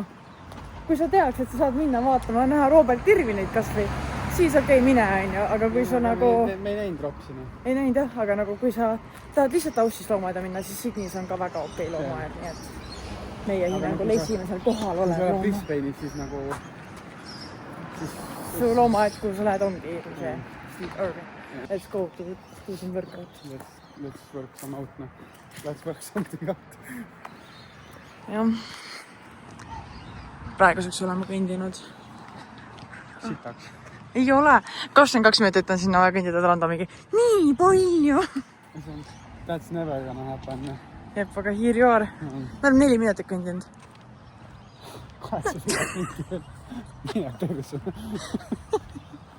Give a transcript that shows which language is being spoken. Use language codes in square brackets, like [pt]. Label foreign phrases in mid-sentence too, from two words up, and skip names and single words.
[et] Kui sa teaks, et sa saad minna vaatama, näha Robert Irvinit kas või, siis okei, mine on ju, aga kui sa nagu... Me ei näinud ropsina. Ei näinud jah, aga nagu kui sa tahad lihtsalt Aussist loomaeda minna, siis Sydneys on ka väga okei loomaed, nii et meie hinnangul esimesel kohal olev looma. Kui sa oled looma. Brisbane'is, siis nagu... Su loomaed, kuhu sa lähed, ongi see Steve Irvin. [en] Let's go to some workout. Let's work some out, noh. Let's work something out. [et] Jah. Praeguseks oleme kõndinud. Sitaks. Ei ole. 22 minutit on sinna vaja kõndida, Rando mingi nii palju. [en] That's never gonna happen. [et] Jep, aga [en] here you are. [et] Me oleme 4 minutit kõndinud. 8 minutit mingi veel. Mine perse.